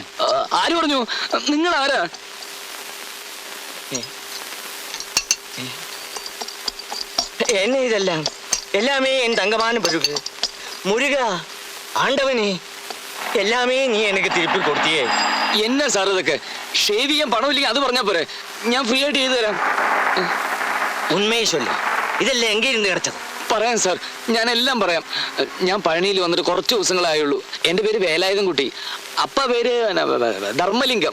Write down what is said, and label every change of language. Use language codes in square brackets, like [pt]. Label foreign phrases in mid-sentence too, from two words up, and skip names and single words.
[ml] ആര് പറഞ്ഞു? നിങ്ങൾ ആരാ? [ta] என்ன இதெல்லாம்? எல்லாமே என் தங்கமான பிறகு முருக ஆண்டவனே, எல்லாமே நீ எனக்கு திருப்பி கொடுத்தியே. [ml] എന്നാ സാർ ഇതൊക്കെ? ഷേവ് ചെയ്യാൻ പണമില്ലെങ്കിൽ അത് പറഞ്ഞാ പോരെ, ഞാൻ ഫ്രീ ആയിട്ട് ചെയ്തു തരാം. [ta] உண்மையை சொல்லு, இதெல்லாம் எங்கே இருந்து கிடைச்சது? [ml] പറയാം സാർ, ഞാൻ എല്ലാം പറയാം. ഞാൻ പഴനിയിൽ വന്നിട്ട് കുറച്ച് ദിവസങ്ങളായുള്ളൂ. എൻ്റെ പേര് വേലായുധൻ കുട്ടി. അപ്പ പേര് ധർമ്മലിംഗം.